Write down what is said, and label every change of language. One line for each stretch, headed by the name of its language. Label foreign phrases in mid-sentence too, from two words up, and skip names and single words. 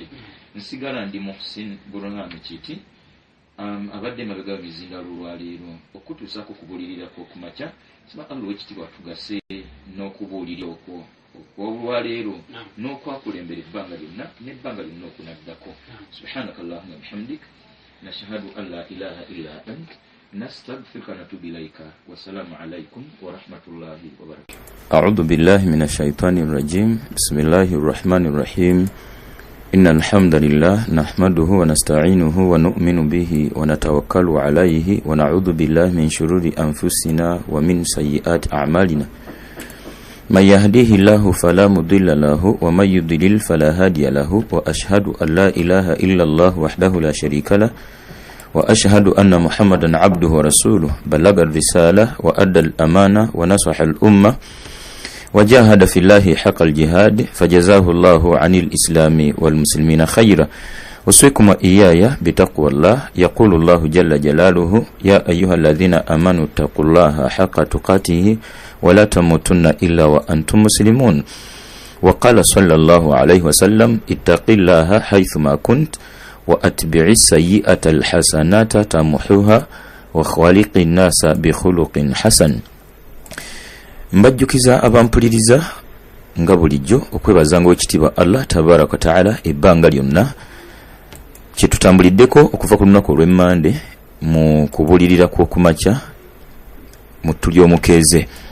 Ganda: Nsigala ndi Muhsin Burhan Kiti abadde mabega bizinga lwaleero okutuusaako okubuulirirako okumakya nsaba Allah w'ekitiibwa tugase n'okubuulira okwo olwaleero n'okwakulembera ebbanga lyonna n'ebbanga lyonna okunaddako.
Arabic: سبحانك اللهم بحمدك نشهد أن لا إله إلا أنت نستغفرك ونتوب إليك والسلام عليكم ورحمة الله وبركاته. أعوذ بالله من الشيطان الرجيم. بسم الله الرحمن الرحيم. إن الحمد لله نحمده ونستعينه ونؤمن به ونتوكل عليه ونعوذ بالله من شرور أنفسنا ومن سيئات أعمالنا. من يهده الله فلا مضل له ومن يضلل فلا هادي له وأشهد أن لا إله إلا الله وحده لا شريك له وأشهد أن محمدا عبده ورسوله بلغ الرسالة وأدى الأمانة ونصح الأمة وجاهد في الله حق الجهاد فجزاه الله عن الإسلام والمسلمين خيرا. وصيكم إياي بتقوى الله. يقول الله جل جلاله يا أيها الذين آمنوا اتقوا الله حق تقاته ولا تموتن إلا وأنتم مسلمون. وقال صلى الله عليه وسلم اتق الله حيثما كنت وأتبع السيئة الحسنات تمحوها وخالق الناس بخلق حسن.
Ganda: Mbajjukiza abampuliriza nga bulijjo okwebazanga ekitiibwa Allah
Arabic: تبارك وتعالى
Ganda: ebbanga lyonna kyetutambuliddeko okuva ku lunaku olw'emmande mu kubulirira kw'okumakya mu tulyo omukeeze.